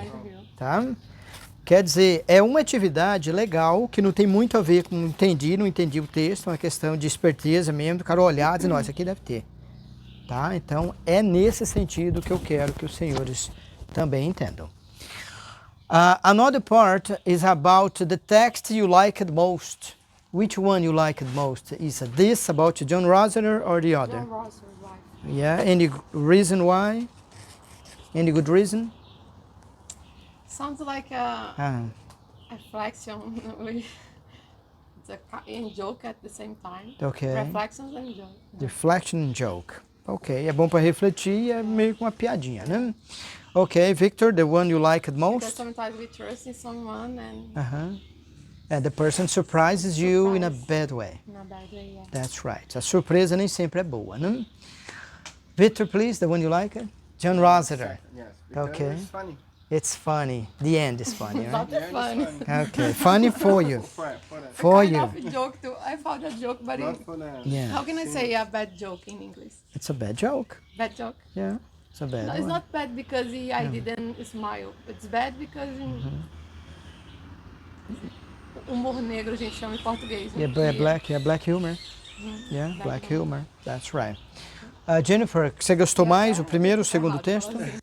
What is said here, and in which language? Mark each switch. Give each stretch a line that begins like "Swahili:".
English: Surprise.
Portuguese: tá? Quer dizer, é uma atividade legal que não tem muito a ver com não entendi o texto, é uma questão de esperteza mesmo, do cara olhar e dizer, não, isso aqui deve ter. Tá? Então, é nesse sentido que eu quero que os senhores também entendam.
English: Another part is about the text you liked most. Which one you liked most? Is this about John Rossiter or the other? John Ross's wife. Yeah, any reason why? Any good reason? Sounds like a Ah, reflection. It's a joke at the same time. okay. Reflections and joke. Reflection and joke.
Portuguese: Ok, é bom para refletir e é meio que uma piadinha, né?
English: Ok, Victor, the one you liked Because most? sometimes we trust in someone and And the person surprises you in a bad way. in a bad way, yeah. That's right.
Portuguese: A surpresa nem sempre é boa, né?
English: Victor, please, the one you liked? John Rossiter. Yes, because Okay. it's funny. It's funny. The end is funny, right? Not Yeah, it's funny. Okay, funny for you. For that. For Kind you. of joke too. I found a joke, but Not for that. Yeah, how can I say a bad joke in English? it's a bad joke. Bad joke. Yeah, it's a bad No, it's one. not bad because I didn't smile. It's bad because
Portuguese: humor negro a gente chama em português. Né?
English: Yeah, black humor. Yeah, black humor. That's right.
Portuguese: Jennifer, você gostou mais o primeiro ou o segundo texto?